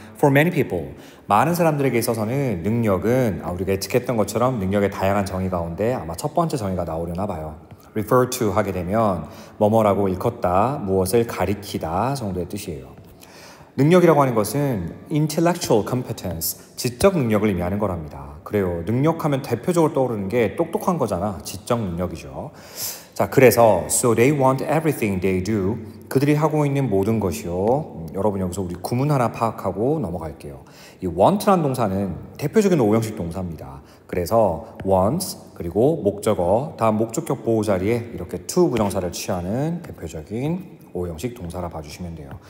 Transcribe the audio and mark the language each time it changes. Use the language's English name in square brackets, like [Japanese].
[English] For many people, [Korean] 많은 사람들에게 있어서는 능력은 우리가 예측했던 것처럼 능력의 다양한 정의 가운데 아마 첫 번째 정의가 나오려나 봐요. refer to 하게 되면 뭐뭐라고 일컫다, 무엇을 가리키다 정도의 뜻이에요. 능력이라고 하는 것은 intellectual competence, 지적 능력을 의미하는 거랍니다. 그래요. 능력하면 대표적으로 떠오르는 게 똑똑한 거잖아. 지적 능력이죠. 자, 그래서 [English] so they want everything they do. [Korean] 그들이 하고 있는 모든 것이요. 여러분 여기서 우리 구문 하나 파악하고 넘어갈게요. 이 want라는 동사는 대표적인 오형식 동사입니다. 그래서 wants 그리고 목적어 다음 목적격 보호 자리에 이렇게 to 부정사를 취하는 대표적인 오형식 동사라 봐주시면 돼요.